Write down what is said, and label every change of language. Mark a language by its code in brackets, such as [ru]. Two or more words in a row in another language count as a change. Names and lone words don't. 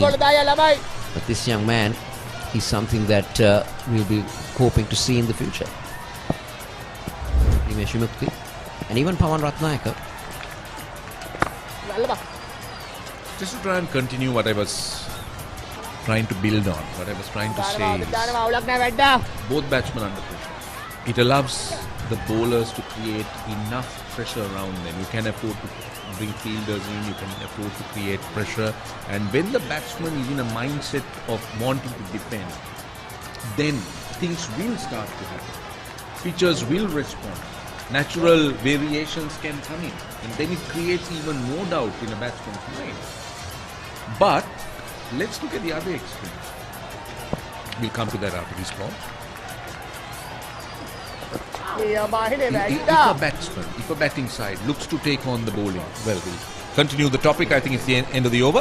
[en] But this young man is something that we'll be hoping to see in the future. Nimesh Vimukti and even Pawan Ratnayaka. Just to try and continue what I was trying to build on, what I was trying to say is, [si] දානවා අවුලක් නැහැ වැඩ්ඩා [en] both batsmen under pressure. It allows the bowlers to create enough pressure around them. You can afford to bring fielders in, you can afford to create pressure. And when the batsman is in a mindset of wanting to defend, then things will start to happen. Pitchers will respond. Natural variations can come in. And then it creates even more doubt in a batsman's mind. But let's look at the other extreme. We'll come to that after this call. [si] නියමයි නේ [en] If [si] වැඩ්ඩා [en] a batsman, if a batting side looks to take on the bowling, well, we'll continue the topic. I think it's the end of the over.